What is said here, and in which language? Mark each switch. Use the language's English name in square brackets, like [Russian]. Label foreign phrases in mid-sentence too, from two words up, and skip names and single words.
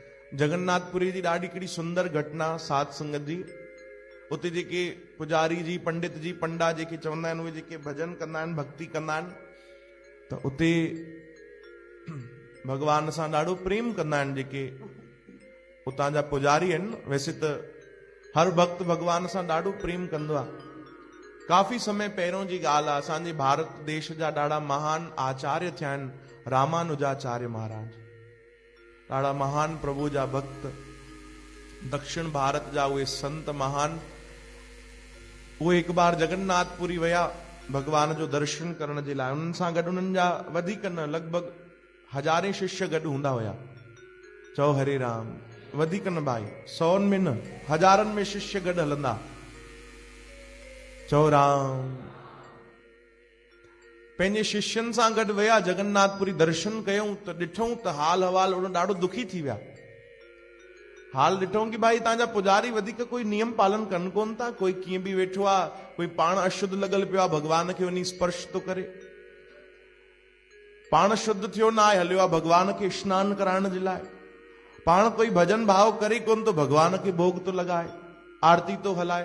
[Sindhi] जगन्नाथपुरी जी ॾाढी कहिड़ी सुंदर घटना साध संगत जी। उते जेके पुजारी जी पंडित जी पंडा जेके चवंदा आहिनि उहे जेके भजन कंदा आहिनि भक्ति कंदा आहिनि त उते भगवान सां ॾाढो प्रेम कंदा आहिनि जेके उतां जा पुजारी आहिनि। वैसे त हर भक्त भगवान सां ॾाढो प्रेम कंदो आहे। काफ़ी समय पहिरियों जी ॻाल्हि आहे, असांजे भारत देश जा ॾाढा महान आचार्य थिया आहिनि रामानुजाचार्य महाराज, ॾाढा महान प्रभु जा भक्त, दक्षिण भारत जा उहे संत महान। उहे हिकु बार जगन्नाथपुरी विया भगवान जो दर्शन करण जे लाइ। उन्हनि सां गॾु उन्हनि जा वधीक न लॻभॻि 1000 शिष्य गॾु हूंदा हुया। चओ हरे राम, वधीक न भाई, 100 में न, 1000 में शिष्य गॾु हलंदा। चओ राम। पंहिंजे शिष्यनि सां गॾु विया, जगन्नाथपुरी दर्शन कयूं त ॾिठूं त हाल हवाल ॾाढो दुखी थी विया। हाल ॾिठूं कि भाई तव्हांजा पुजारी वधीक कोई नियम पालन कनि कोन था, कोई कीअं बि वेठो आहे, कोई पाण अशुद्ध लॻल पियो आहे, भगवान खे वञी स्पर्श थो करे, पाण शुद्ध थियो न आहे, हलियो आहे भगवान खे स्नान कराइण जे लाइ, पाण कोई भजन भाव करे कोन थो, भगवान खे भोग थो लॻाए, आरती थो हलाए।